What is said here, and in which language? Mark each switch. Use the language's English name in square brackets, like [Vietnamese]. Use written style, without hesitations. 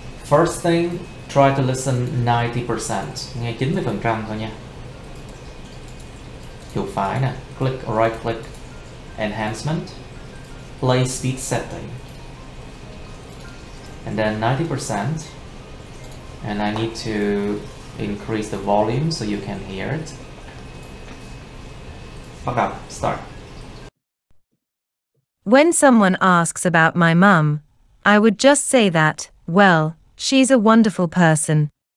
[English] First thing, try to listen 90%. [Vietnamese] Nghe 90% thôi nha. Chuột phải nè, [English] click right click enhancement play speed setting, and then 90%, and I need to increase the volume so you can hear it. [Vietnamese] Bắt đầu, start. [English] When someone asks about my mum, I would just say that, well, she's a wonderful person.